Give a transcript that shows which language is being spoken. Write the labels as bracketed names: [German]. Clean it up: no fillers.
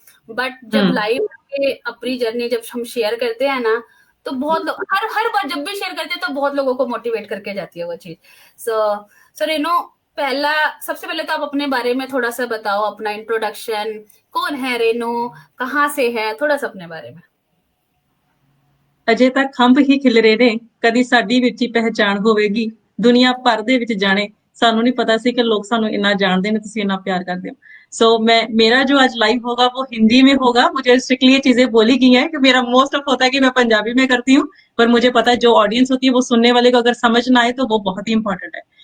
[Hindi] But जब live अपनी journey जब हम शेयर करते हैं ना तो बहुत लोग हर हर बार जब भी शेयर करते हैं तो बहुत लोगों को मोटिवेट करके जाती है वो चीज. सो रेनू, सबसे पहले तो आप अपने बारे में थोड़ा सा बताओ, अपना इंट्रोडक्शन. कौन है रेनू, कहाँ से है, थोड़ा सा अपने बारे में. [Punjabi] ਅਜੇ ਤੱਕ ਖੰਭ ਹੀ ਖਿਲਰੇ ਨੇ, ਕਦੀ ਸਾਡੀ ਵਿੱਚ ਹੀ ਪਹਿਚਾਣ ਹੋਵੇਗੀ। ਦੁਨੀਆ ਭਰ ਦੇ ਵਿੱਚ ਜਾਣੇ, ਸਾਨੂੰ [Hindi] नहीं पता सी कि लोग सानू इन्ना जानते हैं, तुसी इन्ना प्यार करते हो. सो मेरा जो आज लाइव होगा वो हिंदी में होगा. मुझे स्ट्रिक्टली ये चीजें बोली गई हैं कि मेरा मोस्ट ऑफ होता है कि मैं पंजाबी में करती हूँ, पर मुझे पता है जो ऑडियंस होती है वो सुनने वाले को अगर समझ ना आए तो वो बहुत ही इंपॉर्टेंट है.